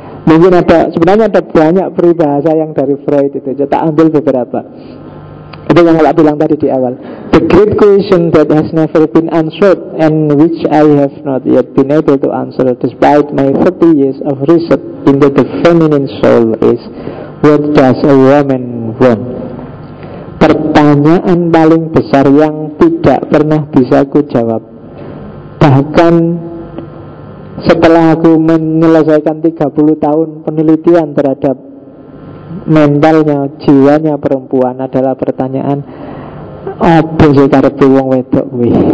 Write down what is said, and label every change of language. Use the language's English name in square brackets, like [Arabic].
[Indonesian] Mungkin ada, sebenarnya ada banyak peribahasa yang dari Freud itu. Kita ambil beberapa. Itu yang Allah bilang tadi di awal. [English] "The great question that has never been answered and which I have not yet been able to answer despite my 30 years of research into the feminine soul is, what does a woman want?" [Indonesian] Pertanyaan paling besar yang tidak pernah bisa ku jawab. Bahkan setelah aku menyelesaikan 30 tahun penelitian terhadap mentalnya, jiwanya perempuan, adalah pertanyaan, "Apa sih [Javanese] karepe wong wedok kuwi?